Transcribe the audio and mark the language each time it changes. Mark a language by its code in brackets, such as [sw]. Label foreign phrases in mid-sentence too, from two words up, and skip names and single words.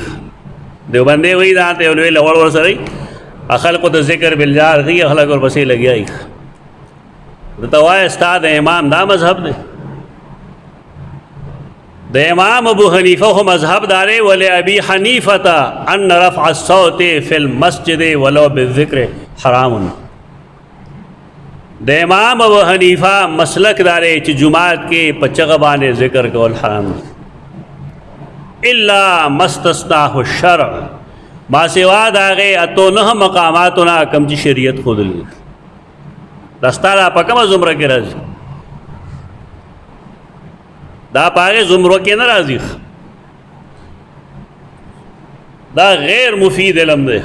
[ps] دیوبندی وایي دا ته یو لوی لوړ ورسره خلقو ته [ar] ذکر بالجهر [ps] کوي، خلک ورپسې لګیا وي. درته وایه ستا د امام دا مذهب دی؟ د امام ابو حنیفه خو مذهب دا دی [ar] ولابي حنیفة ان رفع الصوت فی المسجد ولو بالذکر حرام. [ps] د امام ابو حنیفه مسلک دا دی چې جماعت کې په چغه باندې ذکر کول حرام دی، [ar] الا ما استثناه الشرع، [ps] ما سوا د هغې اتو نهه مقاماتو نه کوم چې شریعت ښودلي. دا ستا دا په کومه زمره کې راځي؟ دا په هغې زمرو کې نه راځي، دا غیر مفید علم دی.